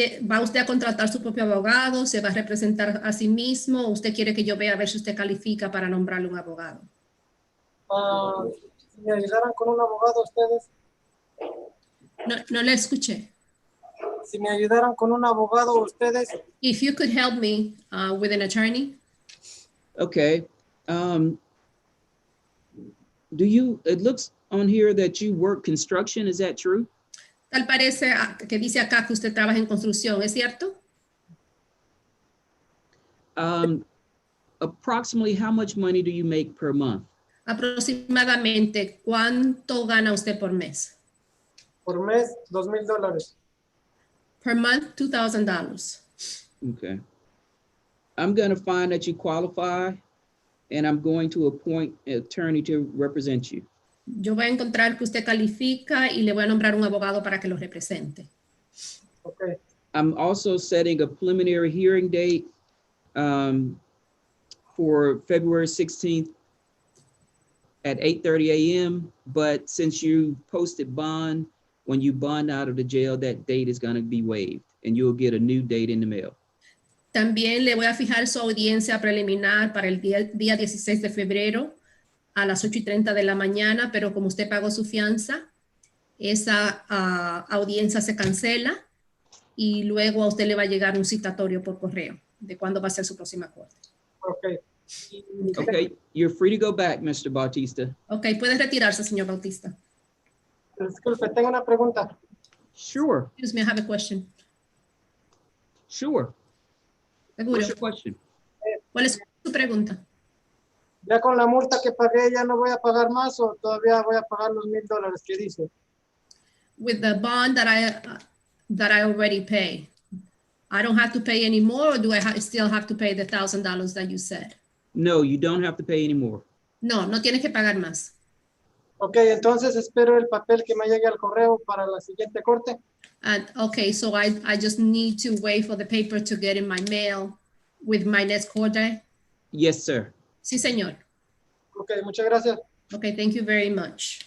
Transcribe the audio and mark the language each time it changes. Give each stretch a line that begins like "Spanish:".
Spanish: ¿Va usted a contratar su propio abogado? ¿Se va a representar a sí mismo? ¿O usted quiere que yo vea a ver si usted califica para nombrarle un abogado? Si me ayudaran con un abogado ustedes. No le escuché. Si me ayudaran con un abogado ustedes.
English: If you could help me with an attorney. Okay. It looks on here that you work construction, is that true?
Spanish: Tal parece que dice acá que usted trabaja en construcción, ¿es cierto?
English: Approximately how much money do you make per month?
Spanish: Aproximadamente, ¿cuánto gana usted por mes? Por mes, $2,000.
English: Per month, $2,000. Okay. I'm going to find that you qualify, and I'm going to appoint an attorney to represent you.
Spanish: Yo voy a encontrar que usted califica y le voy a nombrar un abogado para que lo represente.
English: Okay. I'm also setting a preliminary hearing date for February 16th at 8:30 a.m. But since you posted bond, when you bond out of the jail, that date is going to be waived and you'll get a new date in the mail.
Spanish: También le voy a fijar su audiencia preliminar para el día 16 de febrero. a las 8:30 de la mañana, pero como usted pagó su fianza, esa audiencia se cancela y luego a usted le va a llegar un citatorio por correo de cuándo va a ser su próxima corte.
English: Ok. Okay, you're free to go back, Mr. Bautista.
Spanish: Ok, puede retirarse, señor Bautista. Disculpe, tengo una pregunta.
English: Sure, Excuse me, I have a question. sure.
Spanish: Seguro.
English: What's your question?
Spanish: ¿Cuál es su pregunta? ¿Ya con la multa que pagué ya no voy a pagar más o todavía voy a pagar los $1,000 que dice?
English: With the bond that I already pay, I don't have to pay any more, or do I still have to pay the $1,000 that you said? No, you don't have to pay any more.
Spanish: No, no tienes que pagar más. Ok, entonces espero el papel que me llegue al correo para la siguiente corte.
English: And okay, so I just need to wait for the paper to get in my mail with my next court day. Yes, sir.
Spanish: Sí, señor. Ok, muchas gracias.
English: Okay, thank you very much.